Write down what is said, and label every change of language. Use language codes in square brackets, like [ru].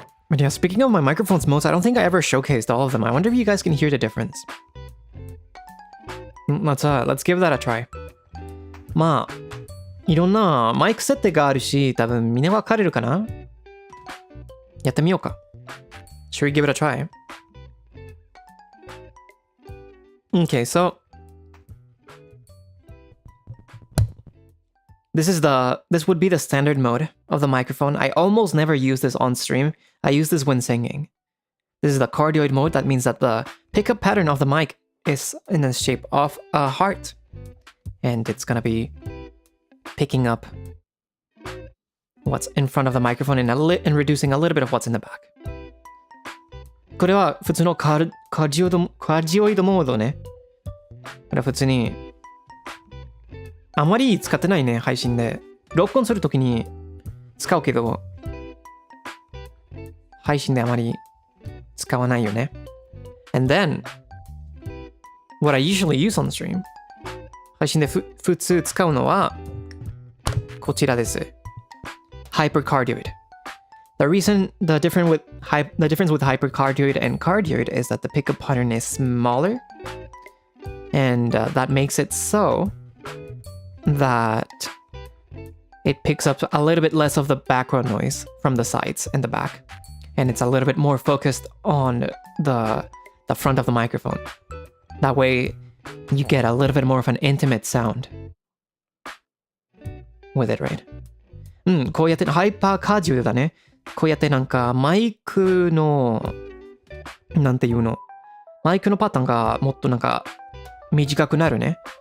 [en] But yeah, speaking of my microphone's modes, I don't think I ever showcased all of them. I wonder if you guys can hear the difference. Let's give that a try. [ja] まあ、いろんなマイク設定があるし、多分みんなわかれるかな？やってみようか。 [en] Should we give it a try? Okay, so this would be the standard mode of the microphone. I almost never use this on stream. I use this when singing. This is the cardioid mode. That means that the pickup pattern of the mic is in the shape of a heart. And it's gonna be picking up what's in front of the microphone and reducing a little bit of what's in the back. [ja] これは普通のカジオイドモードね。これは普通にあまり使ってないね、配信で。録音するときに使うけど、配信であまり使わないよね。 [en] And then, what I usually use on the stream, [ja] 配信で普通使うのは、こちらです。 [en] Hypercardioid. The difference with hypercardioid and cardioid is that the pickup pattern is smaller, and that makes it so that it picks up a little bit less of the background noise from the sides and the back, and it's a little bit more focused on the front of the microphone. That way, you get a little bit more of an intimate sound with it, right? [ja] こうやってハイパーカーディオだね。こうやってなんかマイクのなんていうの、マイクのパターンがもっとなんか短くなるね。